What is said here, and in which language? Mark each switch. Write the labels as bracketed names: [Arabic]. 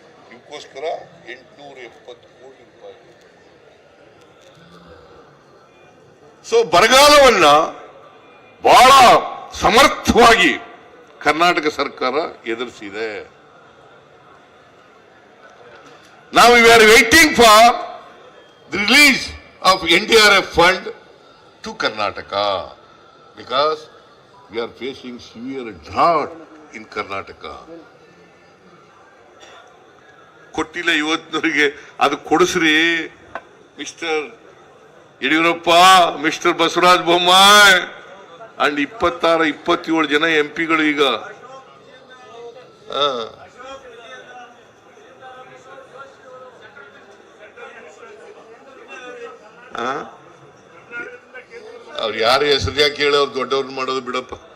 [Kannada] ಇದಕ್ಕೋಸ್ಕರ 870 ಕೋಟಿ ರೂಪಾಯಿ. ಸೊ ಬರಗಾಲವನ್ನ ಬಹಳ ಸಮರ್ಥವಾಗಿ ಕರ್ನಾಟಕ ಸರ್ಕಾರ ಎದುರಿಸಿದೆ. [English] Now we are waiting for the release of NDRF fund to Karnataka because we are facing severe drought in Karnataka. [Kannada] ಕೊಟ್ಟಿಲ್ಲ ಇವತ್ತಿನವರಿಗೆ, ಅದು ಕೊಡಿಸ್ರಿ mister Yediyurappa, mister Basavaraj Bommai and 26-27 ಜನ ಎಂಪಿಗಳು ಈಗ ಅವ್ರು ಯಾರು ಹೆಸರು ಯಾಕೆ ಹೇಳಿ ಅವ್ರು ದೊಡ್ಡವ್ರನ್ನ ಮಾಡೋದು ಬಿಡಪ್ಪ.